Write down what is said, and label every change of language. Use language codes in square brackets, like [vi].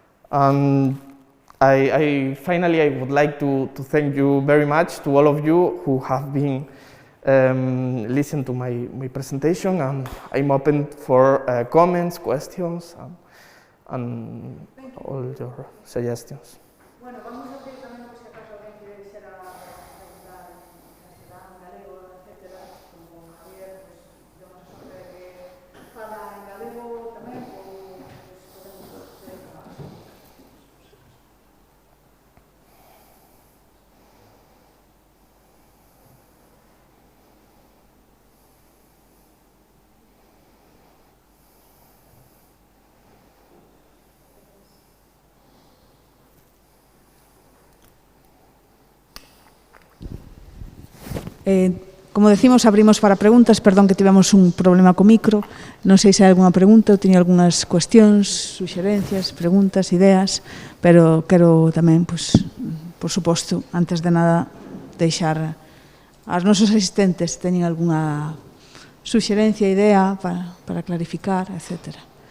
[en] And finally, I would like to thank you very much to all of you who have been listening to my presentation, and I'm open for comments, questions, and all your suggestions. [es] Bueno, vamos a hacer también, por si acaso alguien quiere preguntar en castellano, en galego, etcétera, como Javier, pues tenemos la suerte de que [gl] fala en galego tamén, ou [es] podemos hacer más. Como decimos, abrimos para preguntas. [gl] Perdón que tivemos un problema co micro. Non sei se hai algunha pregunta, ou teño algunhas cuestións, suxerencias, preguntas, ideas, pero quero tamén, pues, por suposto, antes de nada, deixar Aos nosos asistentes teñen algunha suxerencia, idea para clarificar, etc.